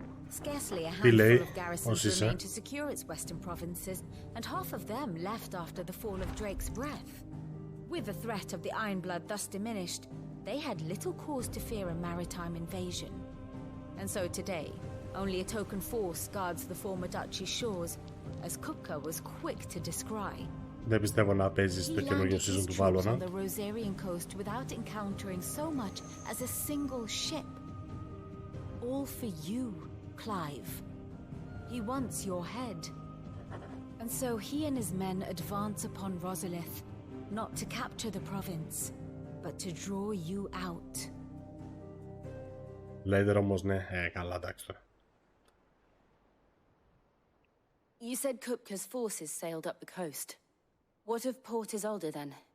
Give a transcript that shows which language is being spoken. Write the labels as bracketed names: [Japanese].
[English] Scarcely a handful of garrisons remain to secure its western provinces, and half of them left after the fall of Drake's breath. With the threat of the Ironblood thus diminished, they had little cause to fear a maritime invasion. And so today, only a token force guards the former duchy's shores, as Kupka was quick to descry. [Greek] Δεν πιστεύω να παίζει στο καινούργιο season του Valorant. [English] On the Rosarian coast without encountering so much as a single ship. All for you, Clive. He wants your head. And so he and his men advance upon Rosalith, not to capture the province, but to draw you out. Later [Greek] όμως ναι, καλά εντάξει τώρα. [English] You said Kupka's forces sailed up the coast. What of Port Isolde then?